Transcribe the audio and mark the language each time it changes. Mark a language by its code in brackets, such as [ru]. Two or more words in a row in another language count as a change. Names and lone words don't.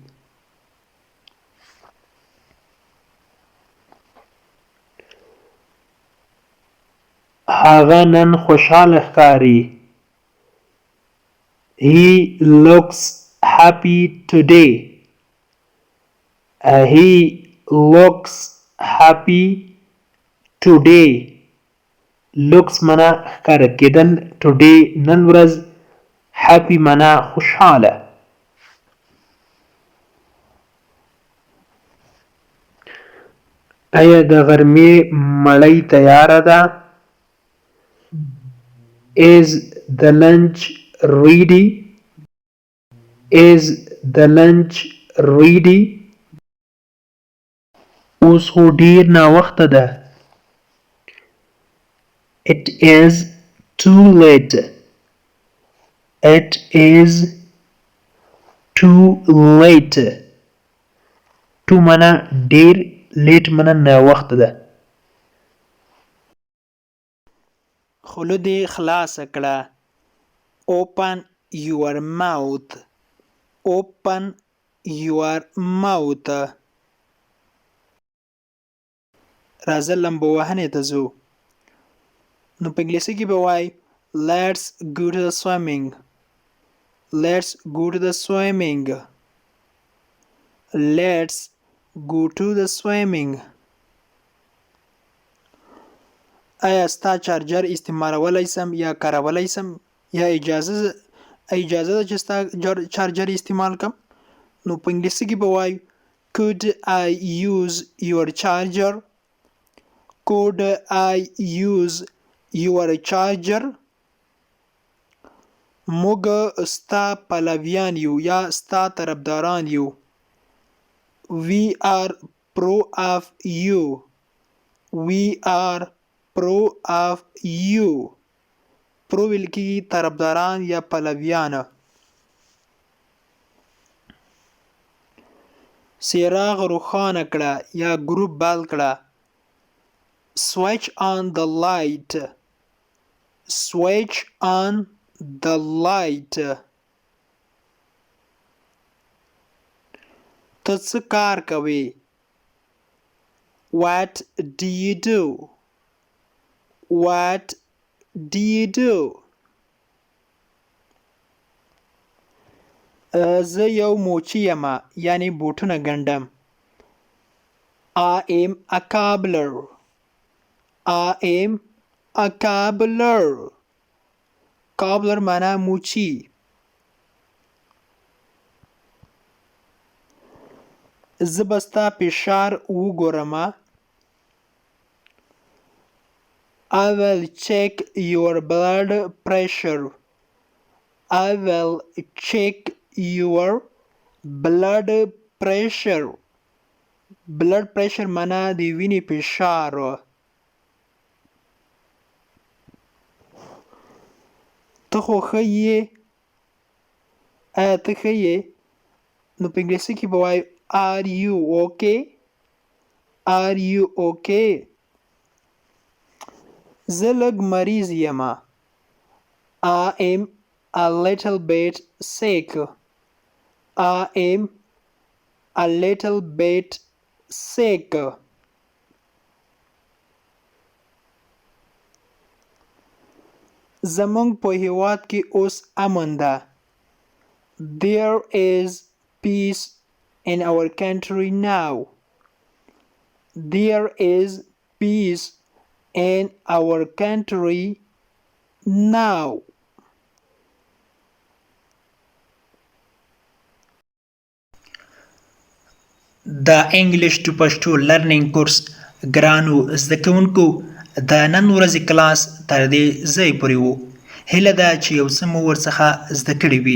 [ps] هغه نن خوشحاله ښکاري. [en] He looks happy today. He looks happy today. [ps] looks معنا ښکاره کېدل. today نن ورځ. happy معنا خوشحاله. آیا د غرمې مړۍ تیاره ده؟ [en] Is the lunch ready? Is the lunch ready? [ps] اوس خو ډیر ناوخته ده. [en] It is too late. It is too late. [ps] too معنا ډیر. late معنا ناوخته ده. خوله دې خلاصه کړه. [en] Open your mouth. Open your mouth. [ps] راځه لمبو وهنې ته ځو. نو په انګلیسي کې به وای [en] Let's go to the swimming. Let's go to the swimming. Let's go to the swimming. [ps] آیا ستا چارجر استعمالولی سم یا کارولی سم یا اجازه ده چې ستا چارجر استعمال کم؟ نو په انګلیسي کې به وای [en] Could I use your charger? Could I use your charger? [ps] موږ ستا پلویان یو یا ستا طرفداران یو. [en] We are pro of you. We are pro of you. [ps] pro ویل کېږي طرفداران یا پلویان. څراغ روښانه کړه یا ګروپ بل کړه. [en] Switch on the light. Switch on the light. [ps] ته څه کار کوې؟ [en] What do you do? What do you do? [ps] زه یو موچی یم یعنی بوټونه ګنډم. [en] I am a cobbler. I am a cobbler. [ps] cobbler معنا موچی. زه به ستا فشار وګورم. [en] I will check your blood pressure. I will check your blood pressure. blood pressure [ps] معنا د وینې فشار. ته خو ښه یې؟ آیا ته ښه یې؟ نو په انګلیسي کې به وایي [en] Are you okay? Are you okay? [ps] زه لږ مریض یم. [en] I am a little bit sick. I am a little bit sick. [ps] زمونږ په هیواد کې اوس امن ده. [en] There is peace in our country now. There is peace in our country now. [ps] د [en] English to Pashto learning course [ps] ګرانو زده کوونکو د نن ورځې کلاس تر دې ځای پورې وو. هیله ده چې یو څه مو ورڅخه زده کړي وي.